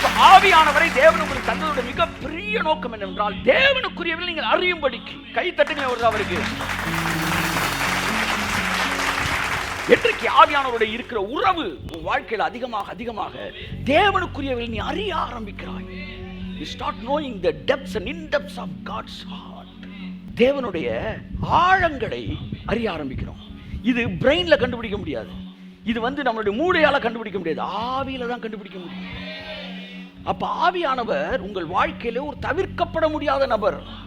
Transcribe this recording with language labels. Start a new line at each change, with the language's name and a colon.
Tamil: ஆவியானவரை தேவன் உங்களுக்கு தந்ததோட மிகப்பெரிய நோக்கம் என்னவென்றால் தேவனுக்குரியவைகளை நீங்கள் அறியும்படிக்கு. கை தட்டுங்க ஒரு அவருக்கு. இன்றைக்கு ஆவியானவருடைய இருக்கிற உறவு உன் வாழ்க்கையில் அதிகமாக அதிகமாக தேவனுக்குரியவைகளை நீ அறிய ஆரம்பிக்கிறாய்.
English: You start knowing the depths and in-depths of God's heart.
Tamil: தேவனுடைய ஆழங்களை அறிய ஆரம்பிக்கிறோம். இது பிரெயின்ல கண்டுபிடிக்க முடியாது. இது நம்மளுடைய மூளையால கண்டுபிடிக்க முடியாது. ஆவியில தான் கண்டுபிடிக்க முடியும். அப்ப ஆவியானவர் உங்கள் வாழ்க்கையில ஒரு தவிர்க்கப்பட முடியாத நபர்.